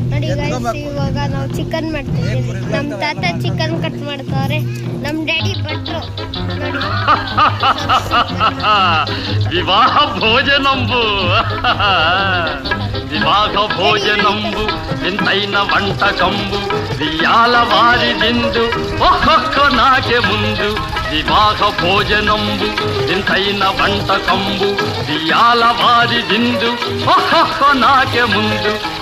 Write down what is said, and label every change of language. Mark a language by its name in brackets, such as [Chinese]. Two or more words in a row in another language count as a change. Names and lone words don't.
[Kannada] ಇವಾಗ ನಾವು ಚಿಕನ್ ಮಾಡ್ತೀವಿ. ನಮ್ಮ ತಾತ [English] chicken cut [Kannada] ಮಾಡ್ತಾರೆ, ನಮ್ಮ ಡ್ಯಾಡಿ ಭಟ್ರು. [Telugu] వివాహ భోజనంబు వివాహ భోజనంబు వింతైన వంటకంబు వియాల వారి విందు ఒక్కొక్క నాకే ముందు. వివాహ భోజనంబు వింతైన వంటకంబు వియాల వారి విందు ఒక్కొక్క నాకే ముందు.